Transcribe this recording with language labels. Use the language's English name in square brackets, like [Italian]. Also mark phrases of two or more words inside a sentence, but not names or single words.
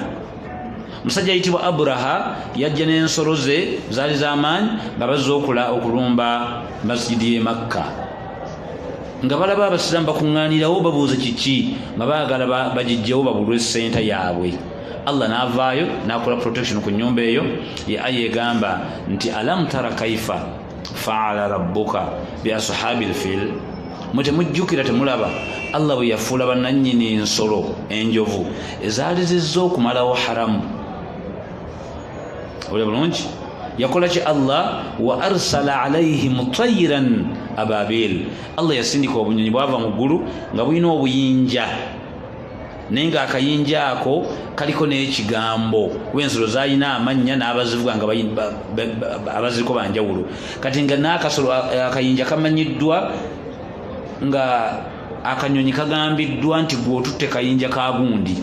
[Ganda] musajja ayitibwa Abraha yajja n'ensolo ze zaali z'amaanyi nga bazze okulumba masjidi y'e Makka. nga balaba abasiraamu bakuŋŋaanirawo babuuza kiki nga baagala bagijjewo babulwe senta yaabwe. Allah n'avaayo n'akola protection ku nnyumba eyo. ye aya egamba nti [Arabic] ألم تر كيف فعل ربك بأصحاب الفيل, [Ganda] mwe temujjukira temulaba Allah bwe yafuula bannannyini ensolo enjovu ezaali zizza okumalawo haramu. olya bulungi yakola ki Allah? [Arabic] وأرسل عليهم طيرا أبابيل. [Ganda] Allah yasindika obunyonyi bwava mu ggulu nga bulina obuyinja naye ng'akayinja ako kaliko n'ekigambo. w'ensolo zaalina amannya n'abazivuga nga abaziriko banjawulo. kati nga n'akasolo akayinja kamanyiddwa nga akanyonyi kagambiddwa nti gw'otutte kayinja ka gundi.